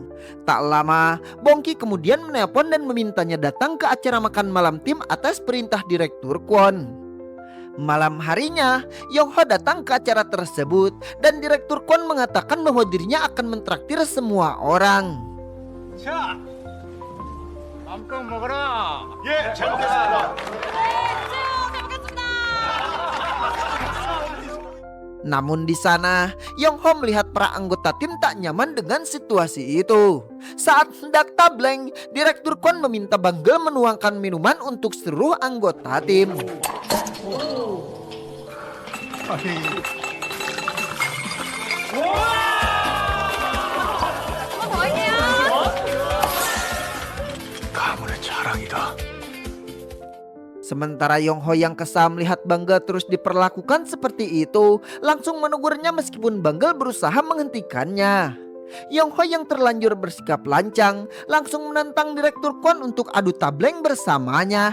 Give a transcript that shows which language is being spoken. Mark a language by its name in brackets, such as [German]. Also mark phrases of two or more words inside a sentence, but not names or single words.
[Indonesian] Tak lama, Bongki kemudian menelpon dan memintanya datang ke acara makan malam tim atas perintah Direktur Kwon. Malam harinya, Yongho datang ke acara tersebut dan Direktur Kwon mengatakan bahwa dirinya akan mentraktir semua orang. [Korean] 자, 맘껏 먹어라. 예, 잘 먹겠습니다. [Indonesian] Namun di sana, Yongho melihat para anggota tim tak nyaman dengan situasi itu. Saat hendak tableng, Direktur Kwon meminta Banggel menuangkan minuman untuk seluruh anggota tim. [Korean] 가문의 자랑이다. [Indonesian] Sementara Yongho yang kesal melihat Banggel terus diperlakukan seperti itu, langsung menegurnya meskipun Banggel berusaha menghentikannya. Yongho yang terlanjur bersikap lancang langsung menentang Direktur Kwon untuk adu tableng bersamanya.